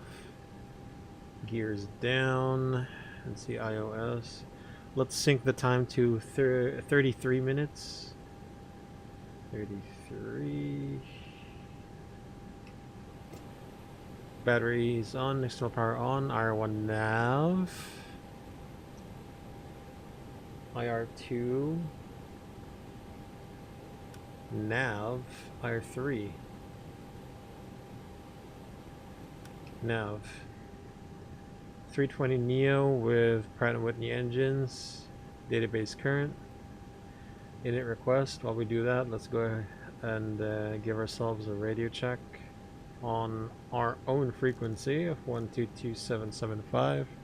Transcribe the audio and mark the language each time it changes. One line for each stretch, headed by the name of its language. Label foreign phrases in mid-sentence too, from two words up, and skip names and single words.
English: Gears down. And see iOS. Let's sync the time to 33 minutes. 33. Batteries on. External power on. IR1 nav. IR2. Nav. IR3. Nav. 320neo with Pratt & Whitney engines. Database current. Init request. While we do that, let's go ahead and give ourselves a radio check on our own frequency of 122.775.